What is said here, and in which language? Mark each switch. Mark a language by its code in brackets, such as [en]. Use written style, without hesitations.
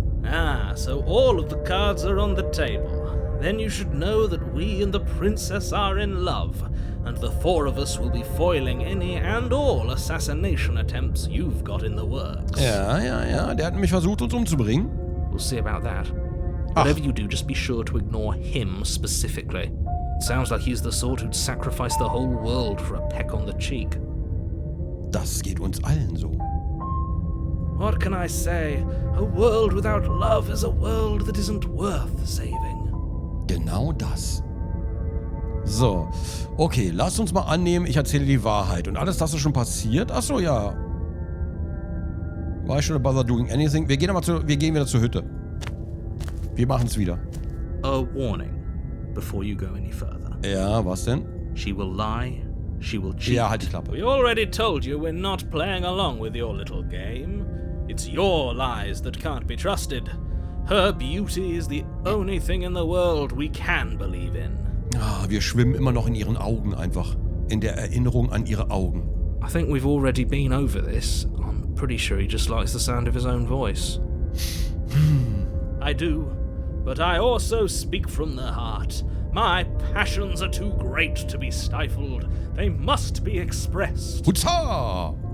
[en] Ah, so all of the cards are on the table. Then you should know that we and the princess are in love, and the four of us will be foiling any and all assassination attempts you've got in the works. [de] Ja, der hat nämlich versucht, uns umzubringen. [en] We'll see about that. Whatever you do, just be sure to ignore him specifically. It sounds like he's the sort who'd sacrifice the whole world for a peck on the cheek. [de] Das geht uns allen so. [en] What can I say? A world without love is a world that isn't worth saving. [de] Genau das. So, okay, lass uns mal annehmen, ich erzähle die Wahrheit. Und alles das ist schon passiert? Achso, ja. [en] Why should I bother doing anything? [de] Wir gehen wieder zur Hütte. Wir machen's wieder. [en] A warning before you go any further. [de] Ja, was denn? [en] She will lie, she will cheat. [de] Ja, halt die Klappe. [en] We already told you we're not playing along with your little game. It's your lies that can't be trusted. Her beauty is the only thing in the world we can believe in. [de] Ah, wir schwimmen immer noch in ihren Augen einfach. In der Erinnerung an ihre Augen. [en] I think we've already been over this. I'm pretty sure he just likes the sound of his own voice. I do, but I also speak from the heart. My passions are too great to be stifled. They must be expressed. Hutza!